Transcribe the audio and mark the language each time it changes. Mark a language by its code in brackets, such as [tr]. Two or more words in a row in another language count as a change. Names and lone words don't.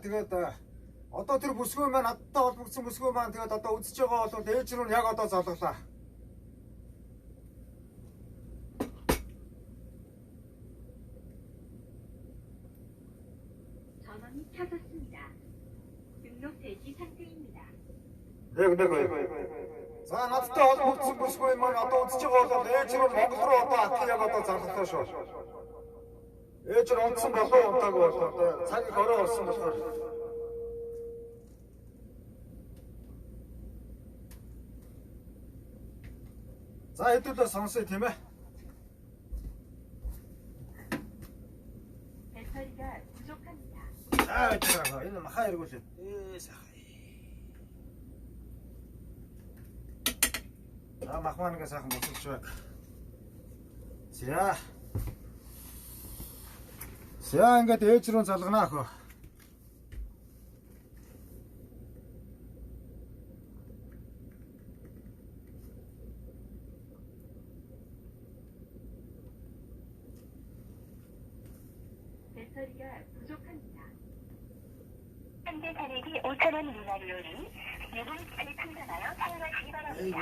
[mn] Тэгээд одоо тэр бүсгүй маань надтай холбогдсон бүсгүй маань тэгээд одоо үзэж байгаа бол ээж рүү яг одоо залглаа. [ko] 전원이 켜졌습니다. 등록 대기 상태입니다. [mn] За надтай холбогдсон бүсгүй маань одоо үзэж байгаа бол ээж рүү Монгол руу одоо аки яг одоо залглаа шүү. Ээж нь унтсан болов унтаагүй болоо. Цаг их орой болсон болохоор. За хэдүүлээ сонсъё тийм ээ. [ko] 배터리가 부족합니다. [mn] Энэ махаа эргүүлээ. Сайхан. За махмаангаа сайхан босолж байна. За ингээд ээж рүү залгана ах. [ko] 배터리가 부족합니다. 현재 잔액이 5,000원 미만이오니 유분기를 충전하여 사용하시기 바랍니다.